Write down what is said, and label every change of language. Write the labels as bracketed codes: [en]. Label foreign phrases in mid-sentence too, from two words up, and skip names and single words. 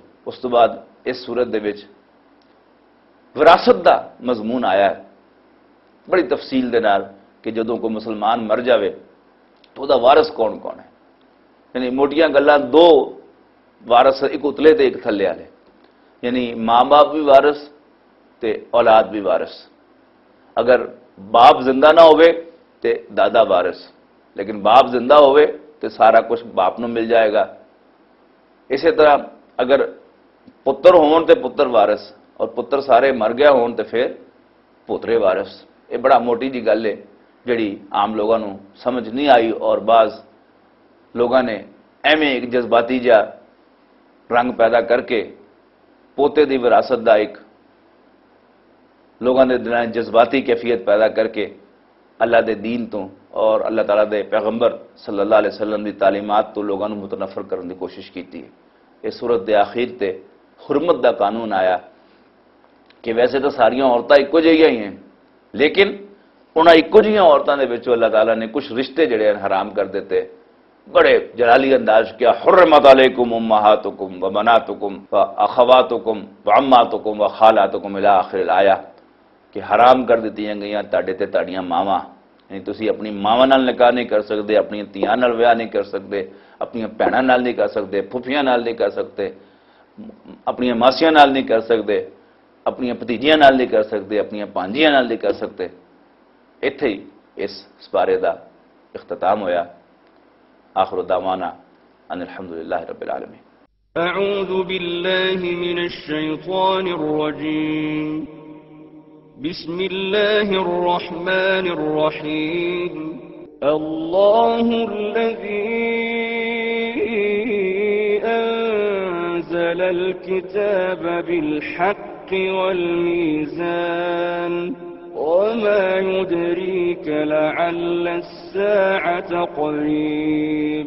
[pa] اس تو بعد اس صورت دے وچ وراثت دا مضمون آیا ہے بڑی تفصیل دے نال کہ جدوں کوئی مسلمان مر جاوے تو دا وارث کون کون ہے، یعنی موٹیاں گلاں دو وارث، ایک اتلے تے ایک تھلے والے، یعنی ماں باپ بھی وارث تے اولاد بھی وارث۔ اگر باپ زندہ نہ ہوئے تے دادا وارث، لیکن باپ زندہ ہوئے تے سارا کچھ باپ نو مل جائے گا۔ اسی طرح اگر پتر ہون تے پتر وارث اور پتر سارے مر گیا ہون تے پھر پوترے وارث۔ یہ بڑا موٹی جی گل ہے جڑی عام لوگوں نو سمجھ نہیں آئی، اور بعض لوگوں نے ایویں ایک جذباتی جا رنگ پیدا کر کے پوتے دی وراثت دا ایک لوگوں نے دل جذباتی کیفیت پیدا کر کے اللہ دے دین تو اور اللہ تعالیٰ دے پیغمبر [ar] صلی اللہ علیہ وسلم [pa] دی تعلیمات تو [ur] لوگوں متنفر کرنے کی کوشش کی ہے۔ [pa] اس صورت دے آخر تے حرمت دا قانون آیا کہ ویسے تو ساریاں عورتیں ایکو جہیاں ہی ہیں، لیکن انہاں ایکو جہیاں عورتوں دے وچوں اللہ تعالیٰ نے کچھ رشتے جڑے ہیں حرام کر دیتے، بڑے جلالی انداز کیا، [ar] حرمت علیکم امہاتکم وبناتکم واخواتکم وعماتکم وخالاتکم الی آخر الآیہ، [pa] کہ حرام کر دیتی گئیاں تاڑے تے تاڑیاں ماواں، یعنی تسی اپنی ماواں نال نکاح نہیں کر سکتے، اپنی تیاں نال ویاہ نہیں کر سکتے، اپنی بھیناں نال نہیں کر سکتے، پھپھیاں نال نہیں کر سکتے، اپنی ماسیاں نال نہیں کر سکتے، اپنی بھتیجیاں نال نہیں کر سکتے، اپنی پانجیاں نال نہیں کر سکتے۔ ایتھے ہی اس سپارے دا اختتام ہویا۔ [ar] آخر دعوانا ان الحمدللہ رب العالمین۔ اعوذ باللہ من الشیطان الرجیم، بسم اللہ الرحمن الرحیم۔ اللہ الذی انزل الكتاب بالحق والمیزان وما يدريك لعل الساعة قريب۔